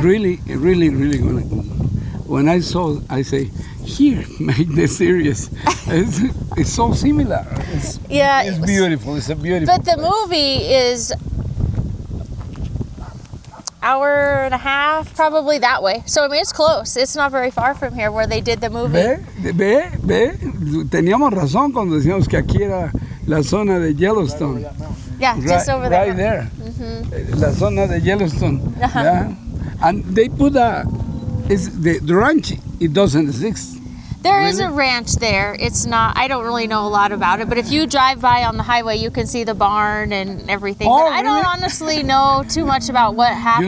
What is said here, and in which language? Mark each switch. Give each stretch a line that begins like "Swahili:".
English: really, when I saw, I say, here, make the series. It's so similar. It's beautiful. It's a beautiful. But the movie is hour and a half, probably that way. So I mean, it's close. It's not very far from here where they did the movie.
Spanish: Ve, teníamos razón cuando decíamos que aquí era la zona de Yellowstone.
English: Yeah, just over there. Right there.
Spanish: La zona de Yellowstone. Yeah.
English: And they put the ranch, it doesn't exist. There is a ranch there. It's not, I don't really know a lot about it, but if you drive by on the highway, you can see the barn and everything. Oh, But I don't really? honestly know too much about what happens